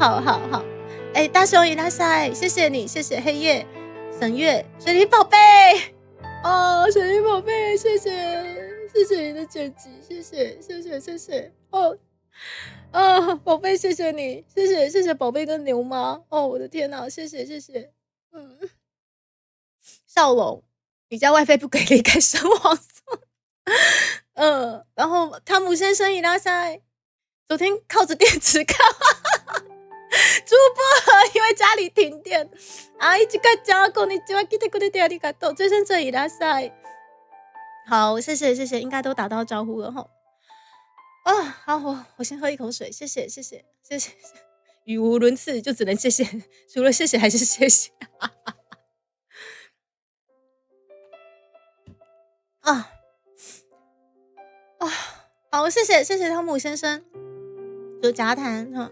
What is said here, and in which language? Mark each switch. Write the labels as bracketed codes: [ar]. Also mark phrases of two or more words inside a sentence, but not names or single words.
[zh] 好，大熊伊拉塞，谢谢你，谢谢黑夜神月水灵宝贝，水灵宝贝，谢谢你的剪辑，谢谢宝贝，谢谢你，谢谢宝贝跟牛妈，我的天哪，谢谢，少龙，你家 WiFi 不给力，改升网速，然后汤姆先生伊拉塞，昨天靠着电池看。主播因为家里停电，一直在讲 [ja] こんにちは来てくれてありがとう， [zh] 追生者伊拉塞，好，谢谢，应该都打到招呼了齁。好，我先喝一口水，谢谢，语无伦次，就只能谢谢，除了谢谢还是谢谢。好，谢谢汤姆先生，就杂谈哈。